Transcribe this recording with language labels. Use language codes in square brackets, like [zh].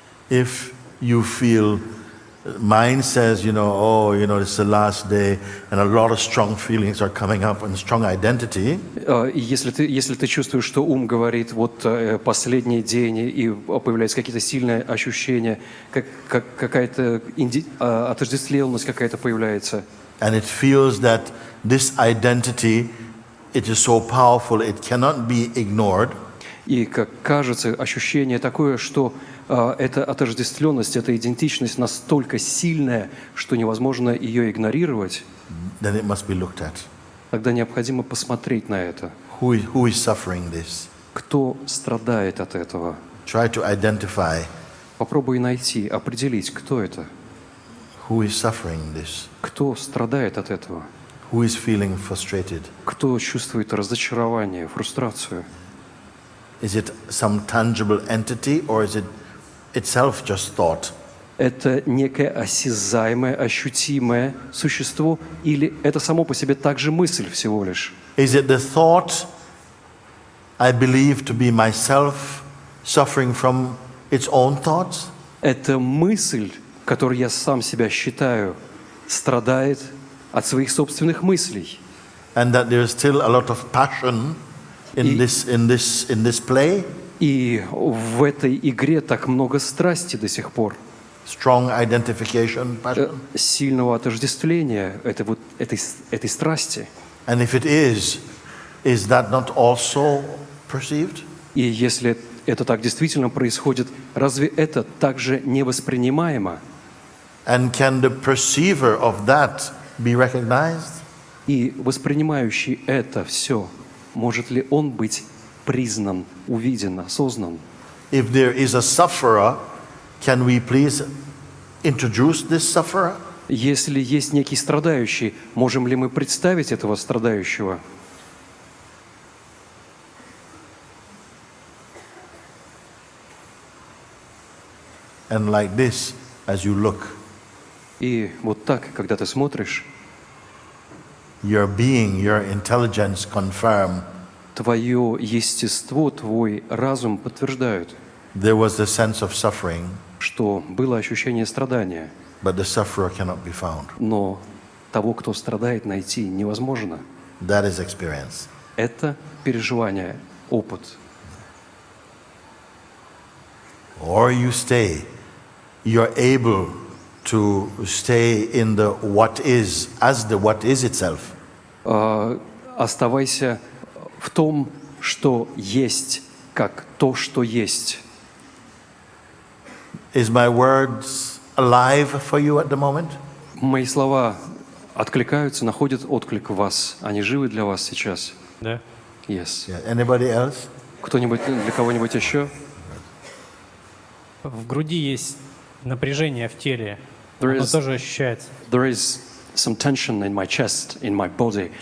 [en] If you feel, mind says, you know, oh, you know, it's the last day, and a lot of strong feelings are coming up and strong identity. [ru] И если ты чувствуешь, что ум говорит, вот последний день, и появляются какие-то сильные ощущения, какая-то отождествленность какая-то появляется. [en] And it feels that this identity, it is so powerful, it cannot be ignored. [ru] И как кажется, ощущение такое, что эта отождествленность, эта идентичность настолько сильная, что невозможно ее игнорировать. [en] Then it must be looked at. [ru] Тогда необходимо посмотреть на это. [en] Who is suffering this? [ru] Кто страдает от этого? [en] Try to identify [ru] Попробуй найти, определить, кто это. [en] who is suffering this. [ru] Кто страдает от этого? [en] Who is feeling frustrated? [ru] Кто чувствует разочарование, фрустрацию? [en] Is it some tangible entity, or is it itself just thought? [ru] Это некое осязаемое, ощутимое существо, или это само по себе также мысль всего лишь? [en] Is it the thought I believe to be myself suffering from its own thoughts? [ru] Это мысль, которую я сам себя считаю, страдает от своих собственных мыслей. [en] And that there's still a lot of passion in this play? [ru] И в этой игре так много страсти до сих пор. [en] Strong identification, passion? [ru] Сильного отождествления этой страсти. [en] And if it is that not also perceived? [ru] И если это так действительно происходит, разве это также невоспринимаемо? [en] And can the perceiver of that be recognized? [ru] И воспринимающий это все может ли он быть признан, увиден, осознан? [en] If there is a sufferer, can we please introduce this sufferer? [ru] Если есть некий страдающий, можем ли мы представить этого страдающего? [en] And like this, as you look, [ru] И вот так, когда ты смотришь, [en] your being, your intelligence confirm [ru] твое естество, твой разум подтверждают, [en] there was the sense of suffering, [ru] что было ощущение страдания, [en] but the sufferer cannot be found. [ru] но того, кто страдает, найти невозможно. [en] That is experience. [ru] Это переживание, опыт. [en] Or you stay, you're able to stay in the what is, as the what is itself. [ru] Оставайся в том, что есть, как то, что есть. [en] Is my words alive for you at the moment? [ru] Мои слова откликаются, находят отклик в вас. Они живы для вас сейчас? Да. [en] Yes. Yeah. Anybody else? [ru] Кто-нибудь, для кого-нибудь еще? В груди есть напряжение в теле. [en] There [ru] Оно [en] is- [ru] тоже ощущается. [en] There is some tension in my chest, in my body, and